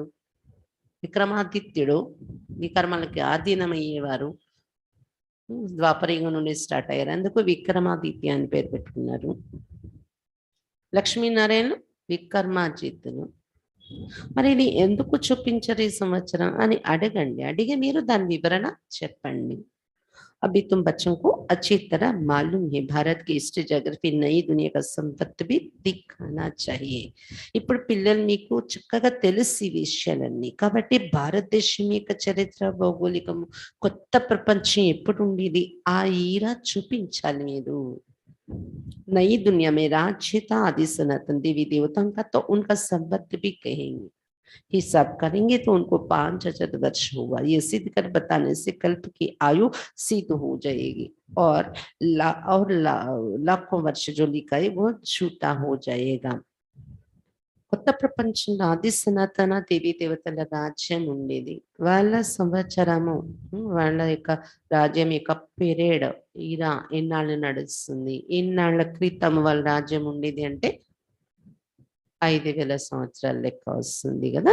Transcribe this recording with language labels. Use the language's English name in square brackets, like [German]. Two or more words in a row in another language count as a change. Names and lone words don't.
[Telugu] విక్రమాదిత్యుడు వికర్మలకి ఆధీనమయ్యేవారు, ద్వాపరయుగం నుండి స్టార్ట్ అయ్యారు, అందుకు విక్రమాదిత్య అని పేరు పెట్టుకున్నారు. లక్ష్మీనారాయణ విక్రమాజిత్తులు. మరి ఇది ఎందుకు చూపించరు ఈ సంవత్సరం అని అడగండి, అడిగి మీరు దాని వివరణ చెప్పండి. [Hindi] अभी तुम बच्चों को अच्छी तरह मालूम है, भारत की [English] history geography [Hindi] नई दुनिया का संपत्ति भी दिखाना चाहिए. [Telugu] ఇప్పుడు పిల్లలు మీకు చక్కగా తెలిసి విషయాలన్నీ కాబట్టి భారతదేశం యొక్క చరిత్ర, భౌగోళికము, కొత్త ప్రపంచం ఎప్పుడు ఉండేది ఆ ఈరా చూపించాలి మీరు. [Hindi] नई दुनिया में राज्य था आदि सनातन देवी देवताओं का, तो उनका संबंध भी कहेंगे. हिसाब करेंगे तो उनको 5000 वर्ष हुआ, ये सिद्ध कर बताने से कल्प की आयु सिद्ध हो जाएगी और लाखों वर्ष जो लिखा है वो झूठा हो जाएगा. [Telugu] కొత్త ప్రపంచంలో ఆది సనాతన దేవీ దేవతల రాజ్యం ఉండేది. వాళ్ళ సంవత్సరము, వాళ్ళ యొక్క రాజ్యం యొక్క పీరియడ్ ఇలా ఎన్నాళ్ళు నడుస్తుంది, ఎన్నాళ్ళ క్రితం వాళ్ళ రాజ్యం ఉండేది అంటే 5000 సంవత్సరాల లెక్క వస్తుంది కదా.